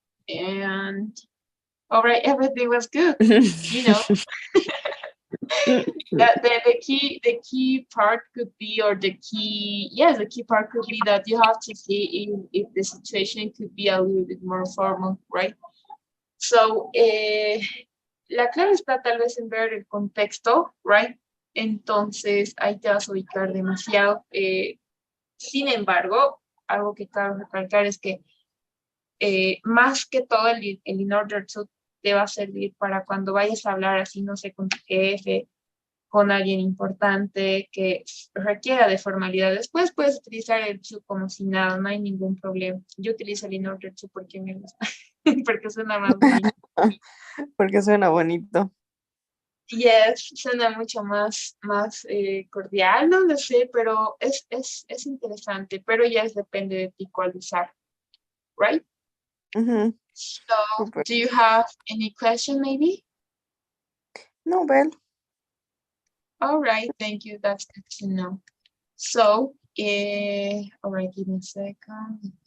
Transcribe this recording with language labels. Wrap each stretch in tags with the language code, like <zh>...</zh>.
<en>And all right, everything was good. You know, the key part could be, or the key part could be that you have to see if the situation could be a little bit more formal, right?</en> <es>So, la clave está tal vez en ver el contexto,</es> <en>right?</en> <es>Entonces, ahí te vas a ubicar demasiado. Sin embargo, algo que cabe recalcar es que más que todo el in order to te va a servir para cuando vayas a hablar así, no sé, con tu jefe, con alguien importante que requiera de formalidad. Después puedes utilizar el to como si nada, no hay ningún problema. Yo utilizo el in order to porque me gusta, porque suena más bonito. Porque suena bonito.</es> <en>Yes,</en> <es>suena mucho más cordial, no lo sé, pero es interesante, pero ya depende de ti cuál usar,</es> <en>right? So, Super. do you have any question maybe? No, Bel. All right, thank you, that's good to know. So, all right, give me a second.</en>